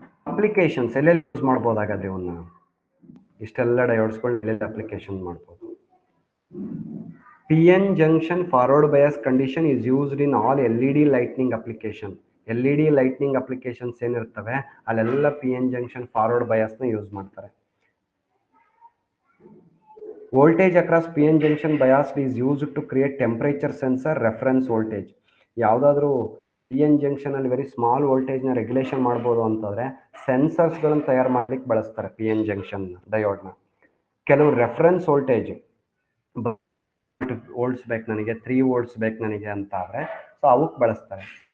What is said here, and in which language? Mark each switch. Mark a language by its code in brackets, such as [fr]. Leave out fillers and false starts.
[kn] Applications ಎಲ್ಲೆಲ್ಲಿ use ಮಾಡ್ಬೋದು ಹಾಗಾದ್ರೆ ಇವನ್ನ, ಇಷ್ಟೆಲ್ಲ ಡಯೋಡ್ಸ್ಗಳು ಎಲ್ಲೆಲ್ಲಿ ಅಪ್ಲಿಕೇಶನ್ ಮಾಡ್ಬೋದು? [en] PN junction forward bias condition is used in all LED lightning application. [kn] LED lightning applications ಏನಿರ್ತವೆ ಅಲ್ಲೆಲ್ಲ PN junction forward bias ನ ಯೂಸ್ ಮಾಡ್ತಾರೆ. [en] Voltage across PN junction bias is used to create temperature sensor reference voltage. [kn] ಯಾವುದಾದ್ರೂ PN junction ಅಲ್ಲಿ [en] very small [kn] ವೋಲ್ಟೇಜ್ನ regulation ಮಾಡ್ಬೋದು ಅಂತಂದರೆ ಸೆನ್ಸರ್ಸ್ಗಳನ್ನು ತಯಾರು ಮಾಡ್ಲಿಕ್ಕೆ ಬಳಸ್ತಾರೆ PN junction ಡಯೋಡ್ನ. ಕೆಲವು ರೆಫರೆನ್ಸ್ ವೋಲ್ಟೇಜ್ ವೋಲ್ಟ್ಸ್ ಬೇಕು ನನಗೆ, 3 volts ಬೇಕು ನನಗೆ ಅಂತ ಆದರೆ ಸೊ ಅವಕ್ಕೆ ಬಳಸ್ತಾರೆ.